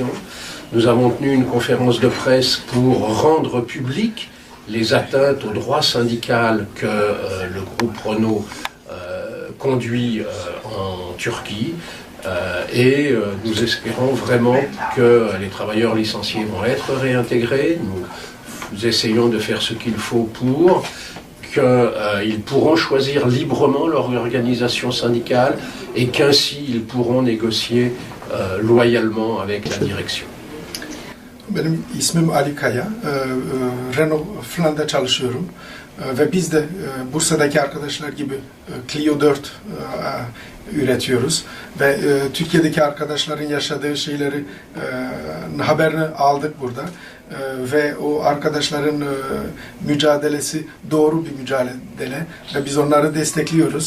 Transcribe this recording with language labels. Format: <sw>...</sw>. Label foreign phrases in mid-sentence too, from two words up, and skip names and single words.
<fr>Nous avons tenu une conférence de presse pour rendre publiques les atteintes au droit syndical que le groupe Renault conduit en Turquie et nous espérons vraiment que les travailleurs licenciés vont être réintégrés. Nous essayons de faire ce qu'il faut pour qu'ils pourront choisir librement leur organisation syndicale et qu'ainsi ils pourront négocier loyalement avec la direction.</fr> <tr>Benim ismim Ali Kaya, Renault Fland'da çalışıyorum ve biz de Bursa'daki arkadaşlar gibi Clio 4 üretiyoruz ve Türkiye'deki arkadaşların yaşadığı şeyleri haberini aldık burada ve o arkadaşların mücadelesi doğru bir mücadele ve biz onları destekliyoruz.</tr>